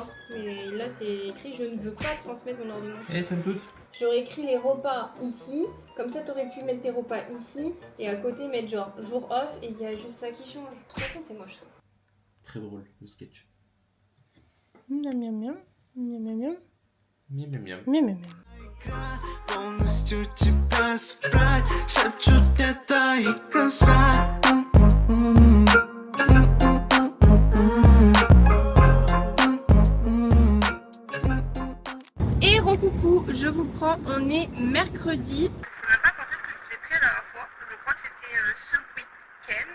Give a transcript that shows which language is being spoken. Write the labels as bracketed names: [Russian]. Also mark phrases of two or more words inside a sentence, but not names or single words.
[French] Mais là c'est écrit je ne veux pas transmettre mon ordonnance. Eh, salut toutes. J'aurais écrit les repas ici, comme ça t'aurais pu mettre tes repas ici et à côté mettre genre jour off et il y a juste ça qui change. De toute façon c'est moche ça. Très drôle, le sketch. Miam miam miam. Miam miam miam. Miam, miam, miam. Miam miam miam. [Russian] полностью тебя забрать, шепчут это и глаза. [French] Et recoucou, je vous prends, on est mercredi. Je sais même pas quand est-ce que je vous ai pris la dernière fois. Je crois que c'était ce week-end.